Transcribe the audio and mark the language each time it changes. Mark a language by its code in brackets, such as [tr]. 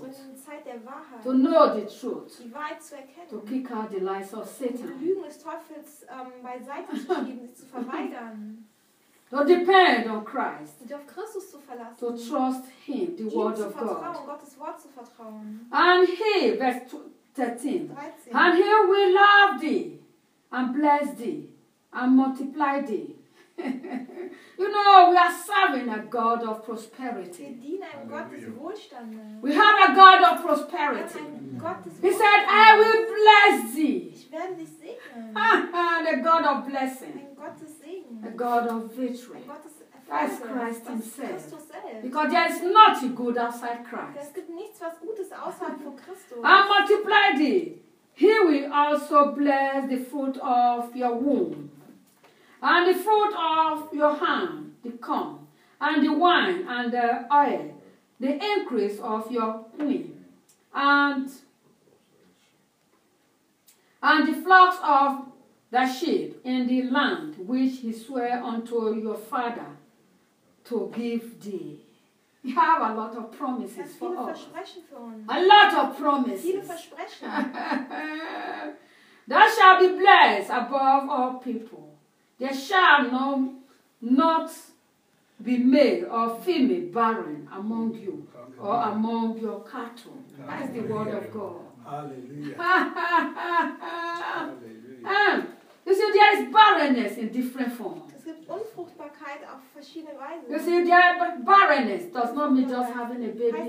[de] Sondern die Zeit der Wahrheit. [en] To know the truth. [de] Die Wahrheit zu erkennen. [en] To kick out the lies of Satan. [de] Die Lügen des Teufels beiseite zu schieben, sie zu verweigern. [en] To depend on Christ. [de] Dich auf Christus zu verlassen. [en] To trust him, the word of God. [de] Gottes Wort zu vertrauen. [en] And he, verse 13. [de] 13. [en] And he will love thee, and bless thee, and multiply thee. You know, we are serving a God of prosperity. [de] Wir dienen einem Gott des Wohlstandes. [en] We have a God of prosperity. He said, I will bless thee. [de] Ich werde dich segnen. [en] The God of blessing. [de] Ein Gottes Segen. [en] A God of victory. [de] Ein Gottes [en] That's Christ himself. Because there is nothing good outside Christ. [de] Es gibt nichts, was Gutes außerhalb von Christus. [en] And multiply thee. He will also bless the fruit of your womb. And the fruit of your hand, the corn, and the wine, and the oil, the increase of your queen, and the flocks of the sheep in the land which he swore unto your father to give thee. You have a lot of promises for us. A lot of promises. [de] Viele Versprechen. [en] Thou shalt be blessed above all people. There shall no, not be male or female barren among you or among your cattle. That's the word of God. Hallelujah. You see, there is barrenness in different forms. [de] Es gibt Unfruchtbarkeit auf verschiedene Weisen. [en] You see, there is barrenness. Does not mean just having a baby alone.